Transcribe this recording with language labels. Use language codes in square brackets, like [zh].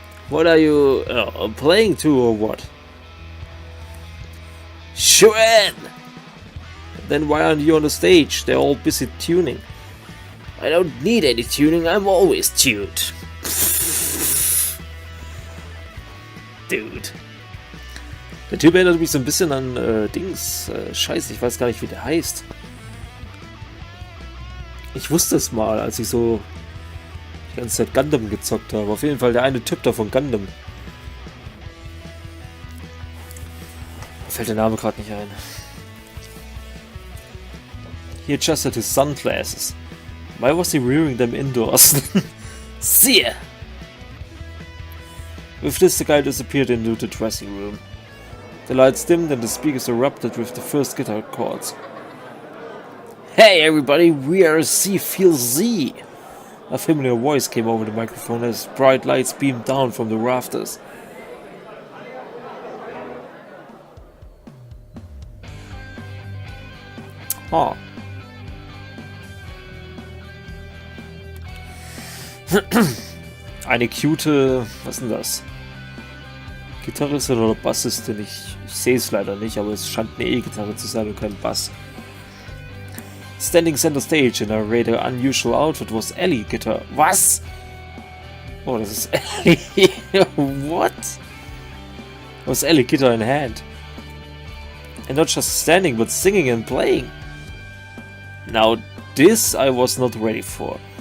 [en] "What are you playing to or what?" "Sure. Then why aren't you on the stage? They're all busy tuning." "I don't need any tuning, I'm always tuned." Dude. [de] Der Typ erinnert mich so ein bisschen an Scheiße, ich weiß gar nicht, wie der heißt. Ich wusste es mal, als ich so die ganze Zeit Gundam gezockt habe. Auf jeden Fall der eine Typ da von Gundam. Mir fällt der Name gerade nicht ein. [en] He adjusted his sunglasses. Why was he wearing them indoors? See ya! With this, the guy disappeared into the dressing room. The lights dimmed and the speakers erupted with the first guitar chords. "Hey everybody, we are C Feel Z!" A familiar voice came over the microphone as bright lights beamed down from the rafters. Huh. [de] Eine cute, was ist denn das? Gitarristin oder Bassistin? Ich sehe es leider nicht, aber es scheint eine E-Gitarre zu sein und kein Bass. Standing center stage in a rather unusual outfit was Ellie Gitter. Was? Oh, das ist Ellie. What? [en] Was Ellie Gitter in hand? And not just standing, but singing and playing. Now this I was not ready for.